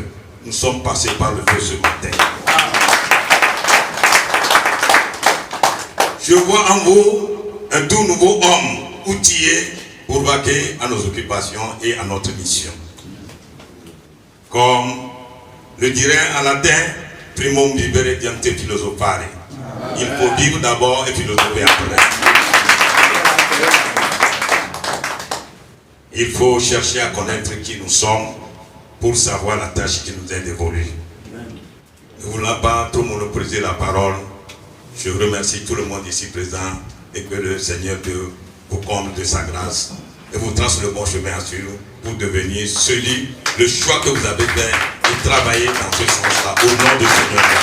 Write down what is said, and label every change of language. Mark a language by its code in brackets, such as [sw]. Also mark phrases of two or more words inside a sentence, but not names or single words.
[fr] Nous sommes passés par le feu ce matin. Je vois en vous un tout nouveau homme outillé pour vaquer à nos occupations et à notre mission. Comme le dirait en latin, [la] primum vivere diante philosophare. [fr] Il faut vivre d'abord et philosopher après. Il faut chercher à connaître qui nous sommes pour savoir la tâche qui nous est dévolue. Ne voulant pas trop monopoliser la parole, je remercie tout le monde ici présent et que le Seigneur Dieu vous comble de sa grâce et vous trace le bon chemin à suivre pour devenir celui, le choix que vous avez fait et travailler dans ce sens-là au nom du Seigneur.